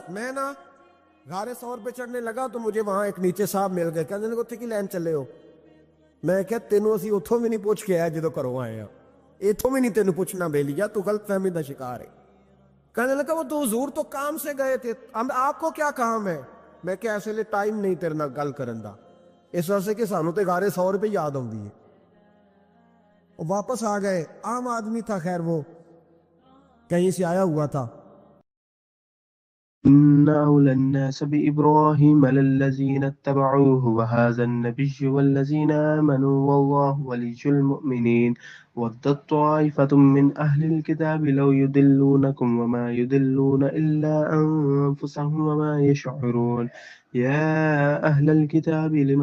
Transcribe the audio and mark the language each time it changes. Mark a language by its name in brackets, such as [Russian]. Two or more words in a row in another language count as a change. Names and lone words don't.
[Urdu] میں نا غار ثور پہ چڑھنے لگا تو مجھے وہاں ایک نیچے صاحب مل گئے, کہنے لگے اتنے [Punjabi] کی لین چلے ہو. میں کہا تینوں اسی اتھوں بھی نہیں پوچھ کے آئے جدو کرو آئے ہیں, اتھوں بھی نہیں تینوں پوچھنا بے لیا, تو غلط فہمی دا شکار ہے. [Urdu] کہنے لگا وہ تو حضور تو کام سے گئے تھے, آپ کو کیا کام ہے؟ [Punjabi] میں کہ ایسے لئے ٹائم نہیں تیرے نال گل کرن دا, [Urdu] اس وجہ سے [Punjabi] کہ سانوں تے غار ثور پہ یاد آؤندی ہے. [Urdu] وہ واپس آ گئے, عام آدمی تھا خیر, وہ کہیں سے آیا ہوا تھا. [Arabic] إن أولى الناس بإبراهيم للذين اتبعوه وهذا النبي والذين آمنوا والله ولي المؤمنين ودت طائفة من أهل الكتاب لو يضلونكم وما يضلون إلا أنفسهم وما يشعرون يا أهل الكتاب لم